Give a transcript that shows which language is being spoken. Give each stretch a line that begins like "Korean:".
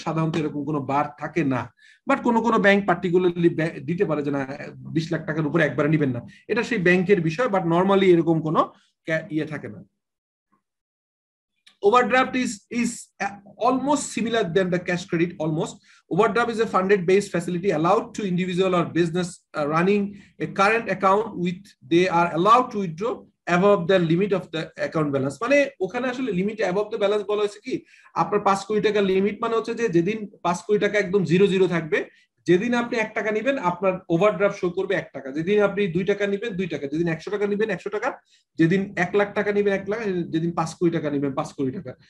Bangla: সাধারণত এরকম কোনো বার থাকে না, বাট কোনো ব্যাংক পার্টিকুলারলি দিতে পারে যে না 20 লাখ টাকার উপরে একবারে নিবেন না, এটা সেই ব্যাংকের বিষয়, বাট নর্মালি এরকম কোনো ইয়ে থাকে না।
English: Overdraft is almost similar than the cash credit. Almost, overdraft is a funded-based facility allowed to individual or business running a current account with they are allowed to withdraw above the limit of the account balance.
Bangla: মানে ওখানে আসলে limit
English: above the balance
Bangla: বলা হয়েছে কি, আপনার 5 কোটি টাকা limit মানে হচ্ছে যে যেদিন 5 কোটি টাকা একদম 0 থাকবে, যেদিন আপনি 1 টাকা নেবেন আপনার ওভারড্রাফট শো করবে 1 টাকা, যেদিন আপনি 2 টাকা নেবেন 2 টাকা, যেদিন 100 টাকা নেবেন 100 টাকা, যেদিন 1 লাখ টাকা নেবেন 1 লাখ, যেদিন 5 কোটি টাকা নেবেন 5 কোটি টাকা।